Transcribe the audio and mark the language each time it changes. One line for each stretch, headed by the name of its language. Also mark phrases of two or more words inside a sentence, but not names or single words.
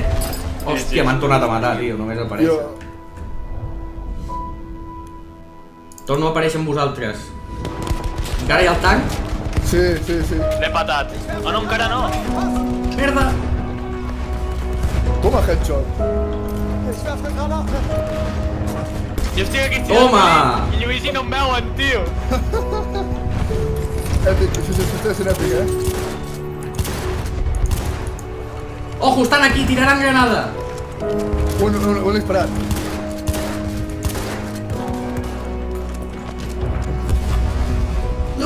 Catalan: Hòstia, sí. m'han tornat a matar, tio, només apareix. Jo... Torno a aparèixer amb vosaltres. Encara hi ha el tanc? Sí. L'he patat. Oh, no, encara no. Merda! Toma, headshot.
German: Ich werfe Granate.
Catalan: Jo estic aquí Toma! I Lluís i no em veuen, tio. Èpic, això està sent èpic, eh? Ojo, estan aquí, tiraran granada! Un disparat. No!